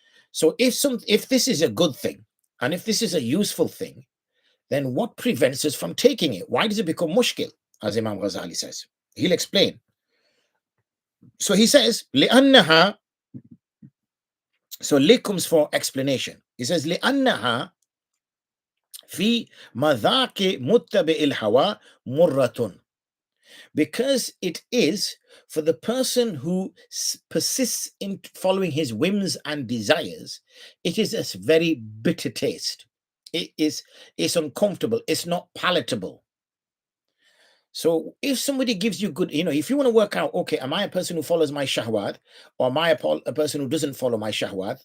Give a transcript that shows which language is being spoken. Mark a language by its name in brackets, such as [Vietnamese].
[English] So if this is a good thing, and if this is a useful thing, then what prevents us from taking it? Why does it become mushkil, as Imam Ghazali says? He'll explain. So he says, لِأَنَّهَا, so li comes for explanation. He says, [Arabic] لِأَنَّهَا فِي مَذَاقِ مُتَّبِئِ الْهَوَى مُرَّةٌ. [English] Because it is for the person who persists in following his whims and desires, it is a very bitter taste. It's uncomfortable. It's not palatable. So if somebody gives you good, if you want to work out, okay, am I a person who follows my shahwat, or am I a person who doesn't follow my shahwat?